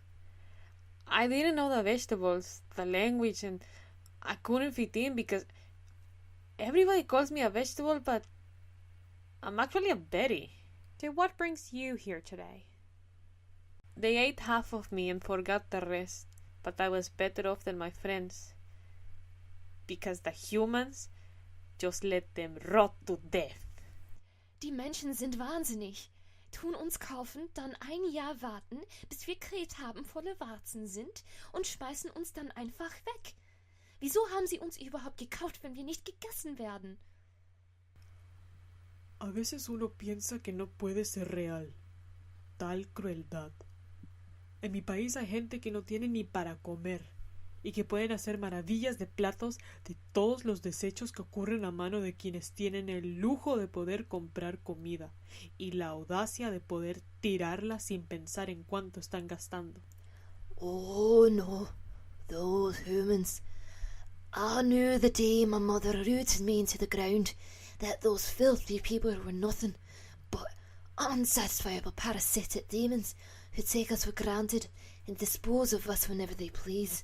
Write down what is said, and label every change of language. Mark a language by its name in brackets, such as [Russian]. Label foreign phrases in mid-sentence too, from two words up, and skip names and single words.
[English] I didn't know the vegetables, the language, and I couldn't fit in because everybody calls me a vegetable, but I'm actually a berry. So what brings you here today? They ate half of me and forgot the rest, but I was better off than my friends. Because the humans just let them rot to death. [German] Die Menschen sind wahnsinnig. Tun uns kaufen, dann ein Jahr warten, bis wir Kret haben, volle Warzen sind und schmeißen uns dann einfach weg. Wieso haben sie uns überhaupt gekauft, wenn wir nicht gegessen werden? [Spanish] A veces uno piensa que no puede ser real tal crueldad. En mi país hay gente que no tiene ni para comer y que pueden hacer maravillas de platos de todos los desechos que ocurren a mano de quienes tienen el lujo de poder comprar comida y la audacia de poder tirarla sin pensar en cuánto están gastando. [English] Oh no, those humans. I knew the day my mother rooted me into the ground that those filthy people were nothing but unsatisfiable parasitic demons who take us for granted and dispose of us whenever they please.